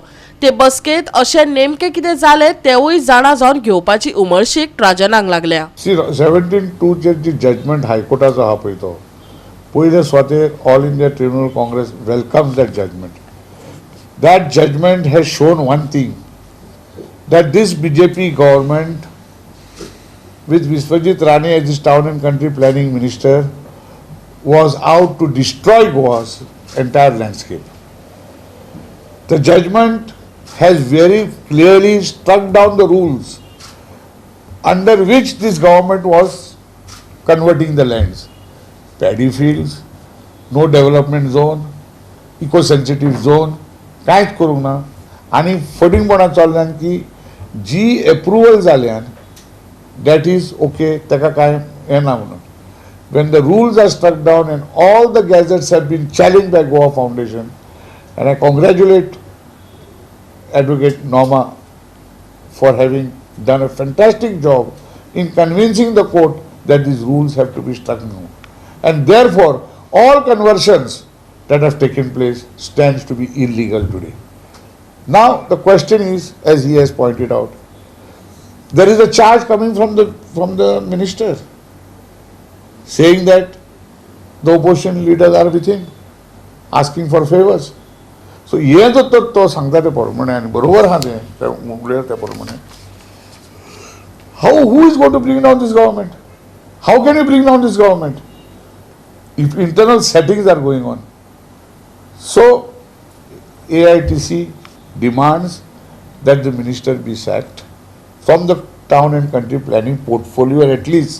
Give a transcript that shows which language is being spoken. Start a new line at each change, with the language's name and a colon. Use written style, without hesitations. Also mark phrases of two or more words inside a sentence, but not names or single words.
Konkani: ते बसकेत अशें नेमके कितें जालें तेवूय जाणा जावन घेवपाची उमळशीक ट्राजनाक लागल्या. 17-2 जी जजमेंट हायकोर्टाचो आहा पळय तो पयले स्वातेक ऑल इंडिया ट्रिब्युनल काँग्रेस
English: welcomes that judgment. that judgment has shown one thing that this BJP government with Vishwajit Rane as his town and country planning minister was out to destroy Goa's entire landscape. The judgment has very clearly struck down the rules under which this government was converting the lands. Paddy fields, no development zone, eco-sensitive zone,
Konkani: कांयच करूंक ना आनी फटींगपणां चल्ल्यान की जी एप्रुवल जाल्यान
English: that is okay,
Konkani: taka काय हें ना म्हणून.
English: When the rules are struck down and all the gazettes have been challenged by Goa Foundation, and I congratulate Advocate Norma for having done a fantastic job in convincing the court that these rules have to be struck down. And therefore, all conversions that have taken place stands to be illegal today. Now the question is, as he has pointed out, there is a charge coming from the minister saying that the opposition leaders are with him, asking for favors.
Konkani: So ये तो सांगता ते प्रमाणे आणि बरोबर हा ते उगले त्या प्रमाणे.
English: Who is going to bring down this government? How can you bring down this government if internal settings are going on? So AITC demands that the minister be sacked from the town and country planning portfolio, at least.